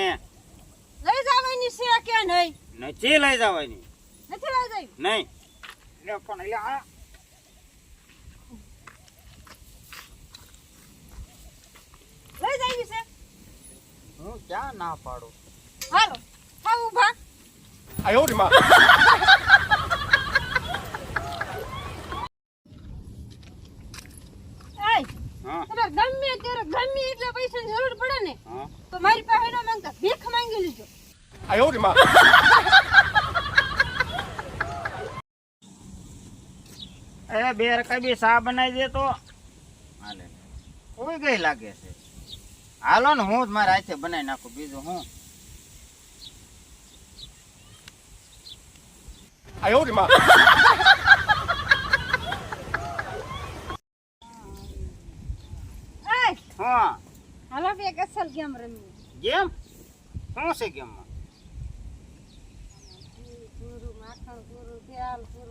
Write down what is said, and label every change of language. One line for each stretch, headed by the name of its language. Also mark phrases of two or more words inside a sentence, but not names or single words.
Gujarati: લઈ જવાની છે કે નહીં? નથી લઈ જવાની નથી લઈ જવી? નહીં લે પણ લે આ લઈ જવી છે? હું ક્યાં ના પાડું હાલો થાવ ઊભા.
Chinese: 哎呦我的妈！
Gujarati: એય, હા તમારે ગમે ત્યારે ગમે એટલા પૈસાની જરૂર પડે ને હા તો મારી પાસે ન માંગતા ભીખ માંગી લીજો.
Chinese: 哎呦我的妈！
Gujarati: એ બે રકાઈ બી સા બનાવી દે તો હાલે કોઈ ગઈ લાગે છે હાલો ને હું જ મારા હાથે બનાવી નાખું બીજું હું
Chinese: 哎呦我的妈！
Gujarati: એય, હા હાલો બે એક અસલ ગેમ રમીએ. ગેમ શું છે ગેમમાં પૂરું માખણ પૂરું તેલ પૂરું